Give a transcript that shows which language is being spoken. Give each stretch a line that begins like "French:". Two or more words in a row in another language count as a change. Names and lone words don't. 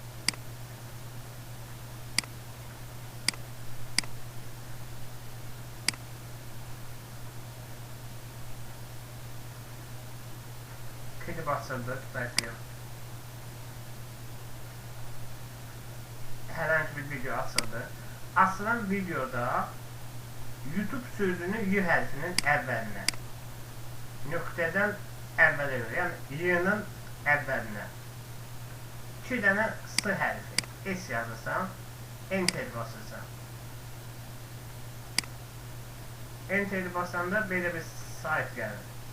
Turkish: Klip açıldı, bekliyorum. Herhangi bir video açıldı.
Azerbaijani: Açılan videoda YouTube sözünü Y hərfinin əvvəlinə, nöqtədən əvvələ görə, yəni Y-nin əvvəlinə 2 dənə S hərfi, S yazırsan, Enter basırsan. Enter basanda belə bir sayt gəlir.